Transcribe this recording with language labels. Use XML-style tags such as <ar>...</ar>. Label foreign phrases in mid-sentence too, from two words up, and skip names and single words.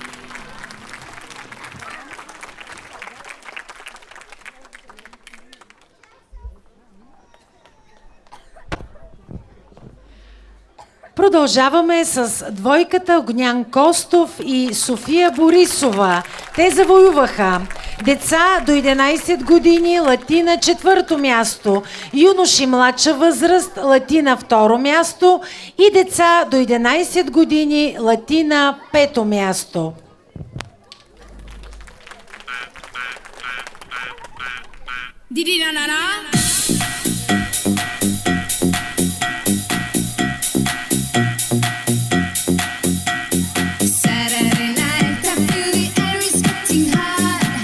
<bg>Продължаваме с двойката Огнян Костов и София Борисова. Те завоюваха деца до 11 години латина четвърто място, юноши младша възраст латина второ място и деца до 11 години латина пето място.</bg> <en>Saturday night, I feel the air is getting hot.</en>